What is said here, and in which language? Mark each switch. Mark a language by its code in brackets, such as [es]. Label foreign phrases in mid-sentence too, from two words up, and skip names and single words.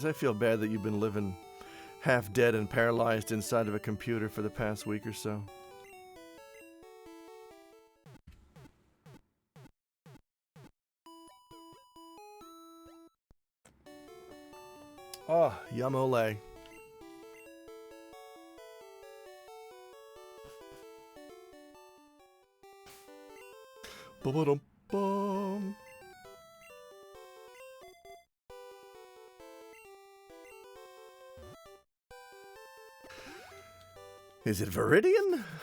[en] I feel bad that you've been living half dead and paralyzed inside of a computer for the past week or so. Oh, yum-ole. Ba-ba-dum-bum. Is it Viridian?